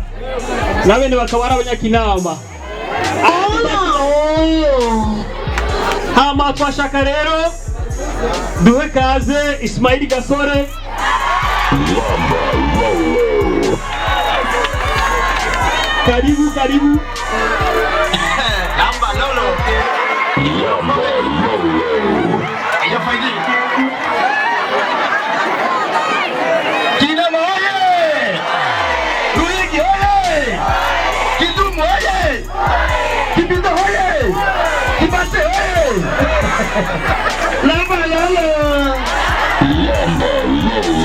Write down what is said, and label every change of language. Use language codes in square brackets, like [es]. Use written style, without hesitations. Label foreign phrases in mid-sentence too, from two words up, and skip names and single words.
[rn] Nabene bakabara abanyakinama. Hama twashaka rero duhe kaze Ismail Gasore. [sw] Karibu karibu. [rn] Lamba Lolo. Lamba Lolo. Ella faidi. Kinama oye. Ruigi oye. Kidumu oye. Kipinda oye. Kipase oye. Lamba Lolo. Lamba Lolo.